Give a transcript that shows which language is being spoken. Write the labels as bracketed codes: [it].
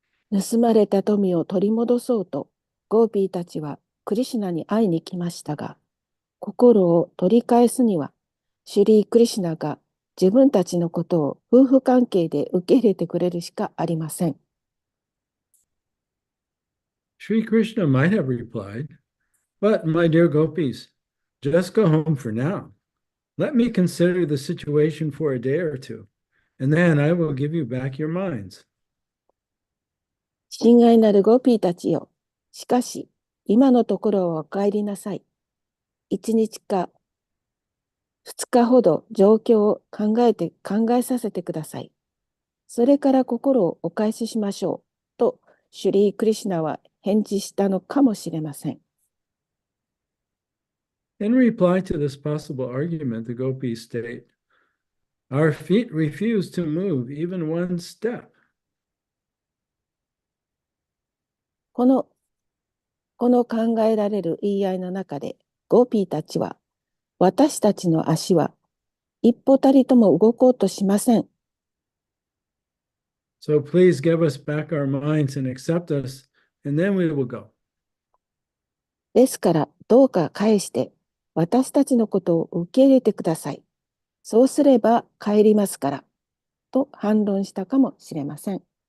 [ja] 盗まれた富を取り戻そうと、ゴーピーたちはクリシュナに会いに来ましたが、心を取り返すには、シュリー・クリシュナが自分たちのことを夫婦関係で受け入れてくれるしかありません。 [en] Sri Krishna might have replied, "But, my dear gopis, just go home for now. Let me consider the situation for a day or two, and then I will give you back your minds." [ja] 親愛なるゴーピーたちよ。しかし、今のところはお帰りなさい。 1日か2日ほど状況を考えさせてください。それから心をお返ししましょう。と、シュリー・クリシュナは返事したのかもしれません。 [en] In reply to this possible argument, the gopis state, "Our feet refuse to move even one step." [ja] この考えられる言い合いの中で、ゴーピーたちは、私たちの足は一歩たりとも動こうとしません。 [en] So please give us back our minds and accept us, and then we will go. [ja] ですから、どうか返して、私たちのことを受け入れてください。そうすれば帰りますから、と反論したかもしれません。